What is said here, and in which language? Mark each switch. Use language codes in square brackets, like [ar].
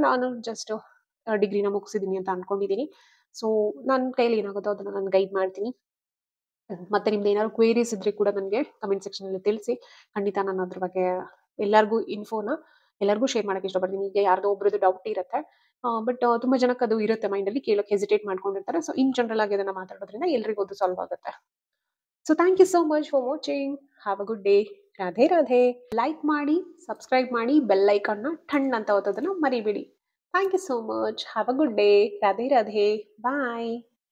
[kn] ನಾನು ಜಸ್ಟ್ ಡಿಗ್ರಿನ ಮುಗಿಸಿದ್ದೀನಿ ಅಂತ ಅನ್ಕೊಂಡಿದ್ದೀನಿ. ಸೊ ನನ್ನ ಕೈಲಿ ಏನಾಗುತ್ತೋ ಅದನ್ನ ನಾನು ಗೈಡ್ ಮಾಡ್ತೀನಿ. ಮತ್ತೆ ನಿಮ್ದು ಏನಾದ್ರು ಕ್ವೇರೀಸ್ ಇದ್ರೆ ಕೂಡ ನನಗೆ ಕಮೆಂಟ್ ಸೆಕ್ಷನ್ ಅಲ್ಲಿ ತಿಳಿಸಿ. ಖಂಡಿತ ನಾನು ಅದ್ರ ಬಗ್ಗೆ ಎಲ್ಲರಿಗೂ ಎಲ್ಲರಿಗೂ ಶೇರ್ ಮಾಡಕ್ಕೆ ಇಷ್ಟಪಡ್ತೀನಿ. ಈಗ ಯಾರ್ದೋ ಒಬ್ರದ್ದು ಡೌಟ್ ಇರುತ್ತೆ, ಬಟ್ ತುಂಬಾ ಜನಕ್ಕೆ ಅದು ಇರುತ್ತೆ ಮೈಂಡಲ್ಲಿ, ಕೇಳೋಕೆ ಹೆಸಿಟೇಟ್ ಮಾಡ್ಕೊಂಡಿರ್ತಾರೆ. ಸೊ ಇನ್ ಜನರಲ್ ಆಗಿ ಅದನ್ನ ಮಾತಾಡೋದ್ರಿಂದ ಎಲ್ರಿಗೂ ಅದು ಸಾಲ್ವ್ ಆಗುತ್ತೆ. [en] So thank you so much for watching. Have a good day. [kn] Radhe Radhe. Like ಮಾಡಿ, ಸಬ್ಸ್ಕ್ರೈಬ್ ಮಾಡಿ, ಬೆಲ್ ಐಕಾನ್ನ ಟಣ್ ಅಂತ ಒತ್ತೋದನ್ನ ಮರಿಬೇಡಿ. [en] Thank you so much. Have a good day. [kn] Radhe Radhe. Bye.